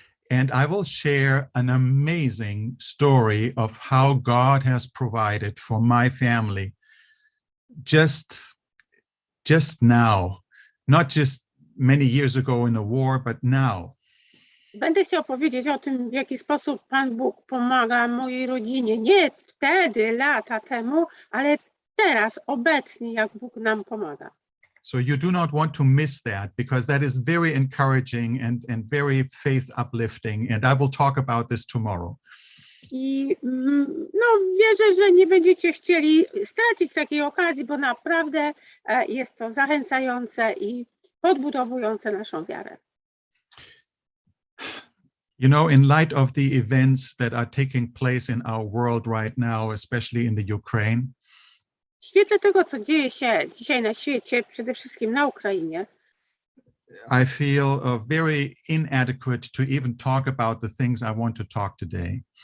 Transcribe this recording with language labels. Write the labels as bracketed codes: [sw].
[en] And I will share an amazing story of how God has provided for my family just now, not just many years ago in a war, but now. [pl] Będę chciał powiedzieć o tym, w jaki sposób Pan Bóg pomaga mojej rodzinie. Nie wtedy, lata temu, ale teraz, obecnie, jak Bóg nam pomaga. [en] So you do not want to miss that, because that is very encouraging and very faith uplifting. And I will talk about this tomorrow. [pl] I no, wierzę, że nie będziecie chcieli stracić takiej okazji, bo naprawdę jest to zachęcające i podbudowujące naszą wiarę. [en] You know, in light of the events that are taking place in our world right now, especially in the Ukraine, [pl] W świetle tego, co dzieje się dzisiaj na świecie, przede wszystkim na Ukrainie, [en] I feel very inadequate to even talk about the things I want to talk today.